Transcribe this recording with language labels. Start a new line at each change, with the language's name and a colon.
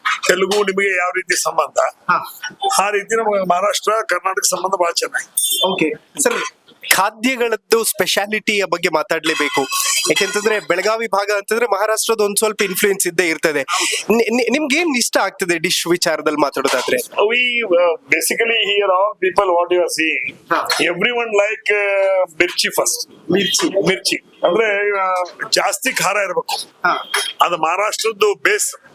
Kannada: ತೆಲುಗು ನಿಮಗೆ ಯಾವ ರೀತಿ ಸಂಬಂಧ, ಆ ರೀತಿ ನಮಗೆ ಮಹಾರಾಷ್ಟ್ರ ಕರ್ನಾಟಕ ಸಂಬಂಧ ಬಹಳ ಚೆನ್ನಾಗಿ. ಓಕೆ ಸರ್, ಖಾದ್ಯಗಳದ್ದು ಸ್ಪೆಷಾಲಿಟಿಯ ಬಗ್ಗೆ ಮಾತಾಡ್ಲೇಬೇಕು. ಯಾಕೆಂತಂದ್ರೆ ಬೆಳಗಾವಿ ಭಾಗ ಅಂತಂದ್ರೆ ಮಹಾರಾಷ್ಟ್ರದ ಒಂದ್ ಸ್ವಲ್ಪ ಇನ್ಫ್ಲೂಯೆನ್ಸ್ ಇದ್ದೇ ಇರ್ತದೆ. ನಿಮ್ಗೆ ಏನ್ ಇಷ್ಟ ಆಗ್ತದೆ ಡಿಶ್ ವಿಚಾರದಲ್ಲಿ ಮಾತಾಡೋದಾದ್ರೆ?
English: We basically here all people what you are seeing, everyone like
Kannada: mirchi first. ಮಿರ್ಚಿ ಅಂದ್ರೆ ಜಾಸ್ತಿ ಖಾರ ಇರಬೇಕು, ಅದು ಮಹಾರಾಷ್ಟ್ರದ್ದು ಬೇಸ್.